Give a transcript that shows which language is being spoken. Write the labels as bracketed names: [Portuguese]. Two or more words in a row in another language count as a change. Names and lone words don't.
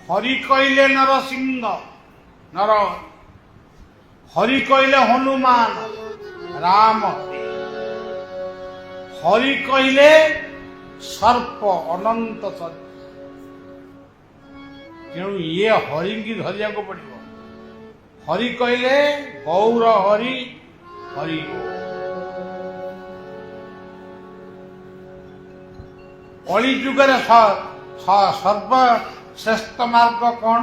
[Bangla] হরি কইলে নরসিংহ নর, হরি কইলে হনুমান রাম, হরি কইলে সর্প ଅନନ୍ତ ସର୍ପ। [Odia] ତେଣୁ ଇଏ ହରିଙ୍କି ଧରିବାକୁ ପଡ଼ିବ। ହରି କହିଲେ ଗୌର ହରି ହରି। କଳି ଯୁଗରେ ସର୍ବଶ୍ରେଷ୍ଠ ମାର୍ଗ କ'ଣ?